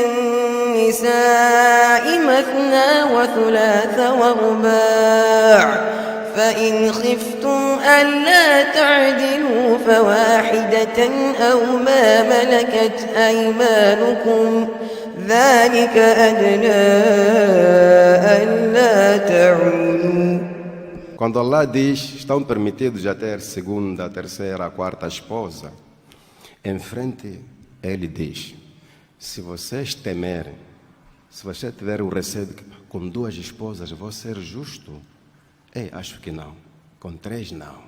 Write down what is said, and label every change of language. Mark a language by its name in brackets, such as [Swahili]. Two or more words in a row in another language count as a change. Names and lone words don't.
[Arabic] النساء مثنى وثلاث ورباع فإن خفتم ألا تعدلوا فواحدة أو ما ملكت أيمانكم ذلك أدنى ألا تعولوا. [Portuguese] Quando Allah diz, estão permitidos a ter segunda, terceira, quarta esposa, em frente ele diz, se vocês temerem, se você tiver o receio de que com duas esposas vou ser justo, acho que não, com três não.